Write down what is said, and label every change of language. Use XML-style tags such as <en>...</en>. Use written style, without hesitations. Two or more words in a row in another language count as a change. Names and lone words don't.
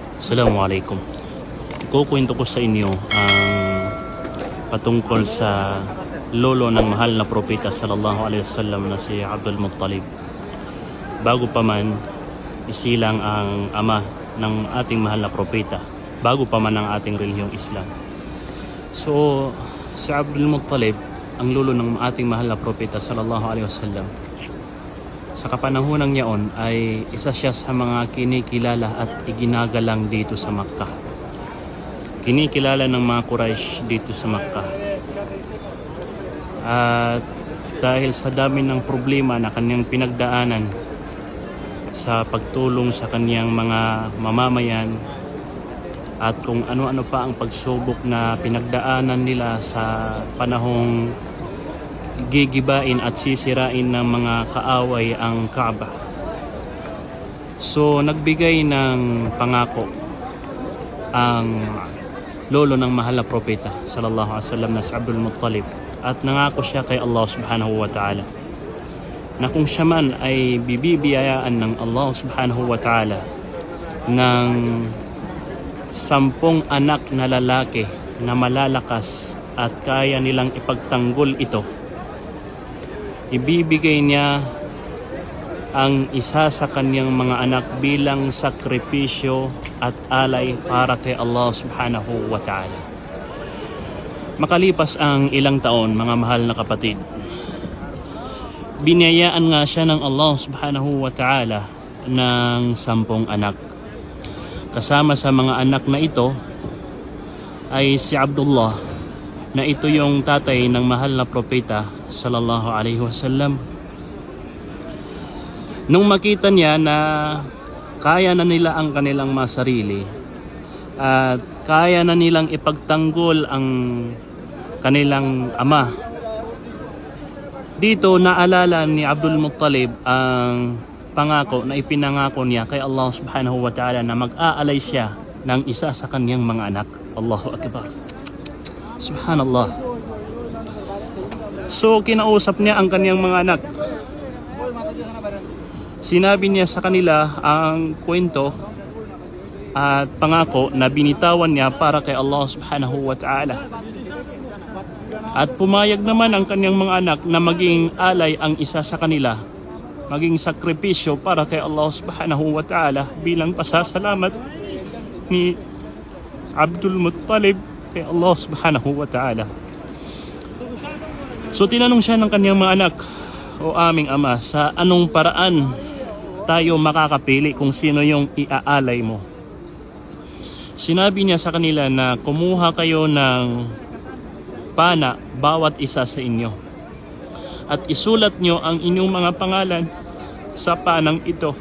<tl>Assalamualaikum. Kukwento ko sa inyo ang patungkol sa lolo ng mahal na propeta</tl> <ar>صلى الله عليه وسلم</ar> <tl>na si Abdul Muttalib. Bago pa man isilang ang ama ng ating mahal na propeta, bago pa man ang ating relihiyong Islam. So, si Abdul Muttalib, ang lolo ng ating mahal na propeta</tl> <ar>صلى الله عليه وسلم,</ar> <tl>sa kapanahonang yaon ay isa siya sa mga kinikilala at iginagalang dito sa Makkah. Kinikilala ng mga Quraysh dito sa Makkah. At dahil sa dami ng problema na kanyang pinagdaanan sa pagtulong sa kanyang mga mamamayan at kung ano-ano pa ang pagsubok na pinagdaanan nila sa panahong gigibain at sisirain ng mga kaaway ang Kaaba. So nagbigay ng pangako ang lolo ng mahal na propeta</tl> <ar>صلى الله عليه وسلم</ar> <tl>na si Abdul Muttalib, at nangako siya kay Allah</tl> <ar>سبحانه وتعالى</ar> <tl>na kung siya man ay bibibiyayaan ng Allah</tl> <ar>سبحانه وتعالى</ar> <tl>ng 10 anak na lalaki na malalakas at kaya nilang ipagtanggol ito, ibibigay niya ang isa sa kanyang mga anak bilang sakripisyo at alay para kay Allah</tl> <ar>سبحانه وتعالى.</ar> <tl>Makalipas ang ilang taon, mga mahal na kapatid, biniyayaan nga siya ng Allah</tl> <ar>سبحانه وتعالى</ar> <tl>ng 10 anak. Kasama sa mga anak na ito ay si Abdullah, na ito yung tatay ng mahal na propeta</tl> <ar>صلى الله عليه وسلم.</ar> <tl>Nung makita niya na kaya na nila ang kanilang mga sarili at kaya na nilang ipagtanggol ang kanilang ama, dito naalala ni Abdul Muttalib ang pangako na ipinangako niya kay Allah</tl> <ar>سبحانه وتعالى</ar> <tl>na mag-aalay siya ng isa sa kanyang mga anak.</tl> <ar>الله أكبر. سبحان الله.</ar> <tl>So kinausap niya ang kanyang mga anak. Sinabi niya sa kanila ang kwento at pangako na binitawan niya para kay Allah</tl> <ar>سبحانه وتعالى.</ar> <tl>At pumayag naman ang kanyang mga anak na maging alay ang isa sa kanila, maging sakripisyo para kay Allah</tl> <ar>سبحانه وتعالى</ar> <tl>bilang pasasalamat ni Abdul Muttalib kay Allah</tl> <ar>سبحانه وتعالى.</ar> <tl>So tinanong siya ng kanyang mga anak, o aming ama, sa anong paraan tayo makakapili kung sino yung iaalay mo? Sinabi niya sa kanila na kumuha kayo ng pana bawat isa sa inyo at isulat nyo ang inyong mga pangalan sa panang ito.</tl>